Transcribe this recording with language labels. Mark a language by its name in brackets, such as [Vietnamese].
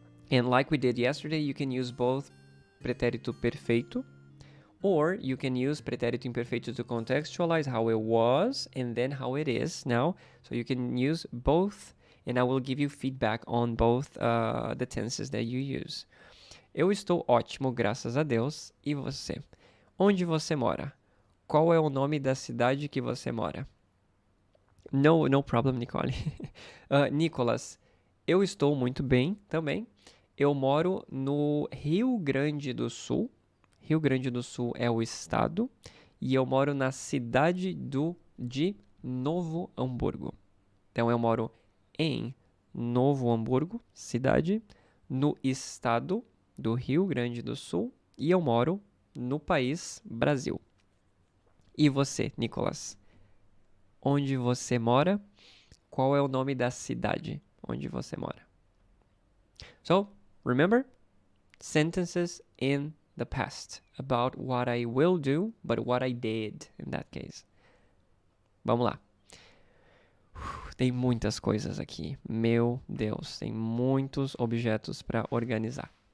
[English] And like we did yesterday, you can use both pretérito perfeito, or you can use pretérito imperfeito to contextualize how it was and then how it is now. So you can use both, and I will give you feedback on both the tenses that you use. [Portuguese] Eu estou ótimo, graças a Deus. E você? Onde você mora? Qual é o nome da cidade que você mora? [English] No problem, [Portuguese] Nicole. Nicolas, eu estou muito bem também. Eu moro no Rio Grande do Sul. Rio Grande do Sul é o estado. E eu moro na cidade de Novo Hamburgo. Então, eu moro em Novo Hamburgo, cidade, no estado do Rio Grande do Sul. E eu moro no país Brasil. E você, Nicolas? Onde você mora? Qual é o nome da cidade onde você mora? [English] So, remember, sentences in the past about what I will do, but what I did in that case. [Portuguese] Vamos lá. Tem muitas coisas aqui. Meu Deus, tem muitos objetos para organizar.